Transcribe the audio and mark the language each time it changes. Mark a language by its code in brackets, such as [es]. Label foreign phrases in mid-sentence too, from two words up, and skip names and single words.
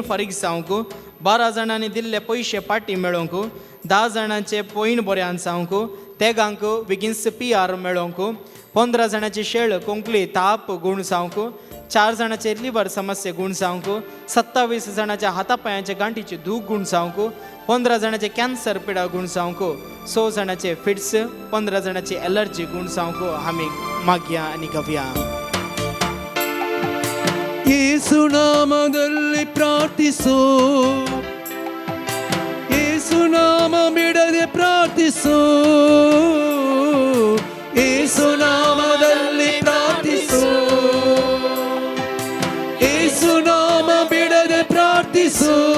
[kok] फारीक जावंक, 12 जाणांनी दिल्ले पयशे पाटी मेळोवंक, 10 जाणांचे पॉयंट बऱ्यान जावंक, 3 बेगिन्स PR मेळोवंक, 15 जाणांची शेळ कोंकली ताप गुण जावंक, 4 जाणांचे लिव्हर समस्ये गुण जावंक, 27 जाणांच्या हातापांयाचे गांठीची दूख गुण जावंक, 15 जाणांचे कॅन्सर पिडा गुण जावंक, 6 जाणांचे फिट्स, 15 जाणांची एलर्जी गुण जावंक. आमी मागया आनी गवया. [kn] ಯೇಸು ನಾಮದಲ್ಲಿ ಪ್ರಾರ್ಥಿಸು, ಯೇಸು ನಾಮ ಬಿಡದೆ ಪ್ರಾರ್ಥಿಸು, ಯೇಸು ನಾಮದಲ್ಲಿ ಪ್ರಾರ್ಥಿಸು, ಯೇಸು ನಾಮ ಬಿಡದೆ ಪ್ರಾರ್ಥಿಸು.